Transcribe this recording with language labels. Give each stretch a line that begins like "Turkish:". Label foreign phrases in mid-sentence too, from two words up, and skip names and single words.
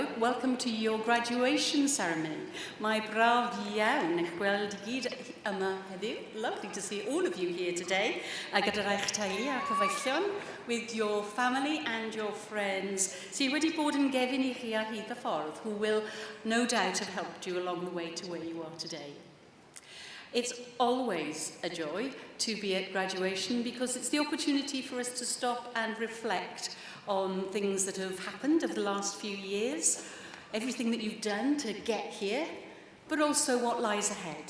English: Welcome to your graduation ceremony.
Welsh: Mae braf iawn eich gweld I gyd yma heddiw.
English: Lovely to see all of you here today.
Welsh: Gyda'r eich teulu a cyfeillion,
English: with your family and your friends
Welsh: sydd wedi bod yn gefn I chi ar hyd y ffordd,
English: who will no doubt have helped you along the way to where you are today. It's always a joy to be at graduation because it's the opportunity for us to stop and reflect on things that have happened over the last few years, everything that you've done to get here, but also what lies ahead.